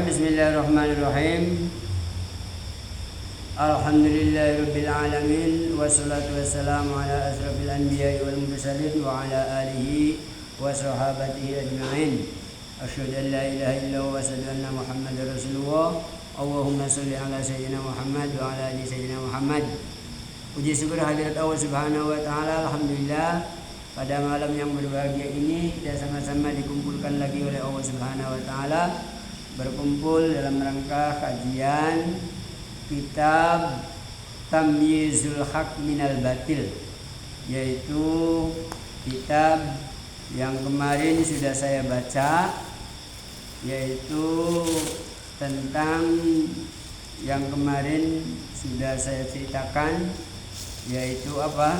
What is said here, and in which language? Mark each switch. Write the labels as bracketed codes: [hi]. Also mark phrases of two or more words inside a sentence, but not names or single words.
[ar] بسم الله الرحمن الرحيم الحمد لله رب العالمين والصلاة والسلام على أشرف الأنبياء والمرسلين وعلى آله وصحابته أجمعين. أشهد أن لا إله إلا الله وأشهد أن محمدا رسول الله. اللهم صل على سيدنا محمد وعلى آل سيدنا محمد. [id] Puji syukur hadirat Allah [ar] سبحانه وتعالى. [id] Alhamdulillah pada malam yang berbahagia ini kita sama-sama dikumpulkan lagi oleh Allah [ar] سبحانه وتعالى, [id] berkumpul dalam rangka kajian kitab Tamyizul Haq Minal Batil, yaitu kitab yang kemarin sudah saya baca, yaitu tentang yang kemarin sudah saya ceritakan, yaitu apa?